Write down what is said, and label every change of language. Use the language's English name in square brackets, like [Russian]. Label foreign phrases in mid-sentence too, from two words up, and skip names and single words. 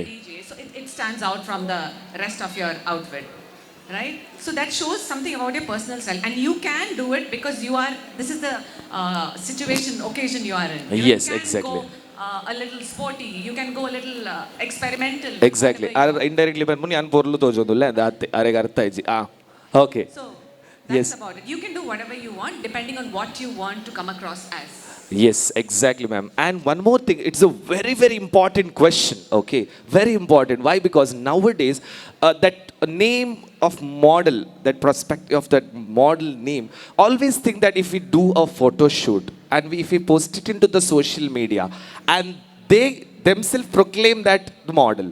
[English] You're a DJ, so it stands out from the rest of your outfit. Right? So that shows something about your personal style. And you can do it because this is the situation, occasion you are in. Yes, you can exactly. Go a little sporty, you can go a little experimental. Exactly. whatever you want. [Kannada] Indirectly ಬಂದು ನಾನು [Tulu] ಪೊರ್ಲು ತೋಜೋದಿಲ್ಲ [Kannada] ಅರೆಗೆ ಅರ್ಥ ಆಯ್ತು. [English] Okay. So that's Yes. about it. You can do whatever you want depending on what you want to come across as. Yes, exactly, ma'am. And one more thing, it's a very, very important question. Okay, very important. Why? Because nowadays, that name of model, that prospect of that model name, always think that if we do a photo shoot and if we post it into the social media, and they themselves proclaim that the model.